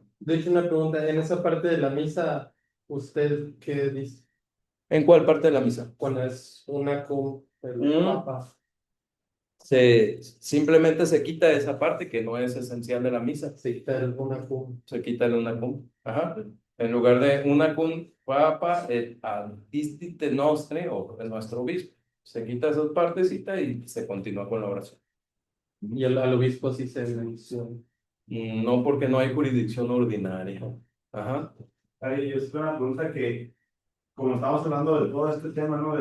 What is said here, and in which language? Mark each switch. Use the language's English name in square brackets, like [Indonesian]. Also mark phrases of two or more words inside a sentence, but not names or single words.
[Spanish] De hecho, una pregunta, en esa parte de la misa, ¿usted qué dice? ¿En cuál parte de la misa? Cuando es [Latin] una cum [Spanish] el Mm. papa. Simplemente se quita esa parte que no es esencial de la misa. Se quita el [Latin] una cum. [Spanish] Se quita el [Latin] una cum. [Spanish] Ajá. En lugar de [Latin] una cum papa et antistite nostre, [Spanish] o el nuestro obispo. Se quita esas partecitas y se continúa con la oración. Y al obispo sí se menciona. No, porque no hay jurisdicción ordinaria. Ajá. Ay, es una pregunta que, como estamos hablando de todo este tema, ¿no?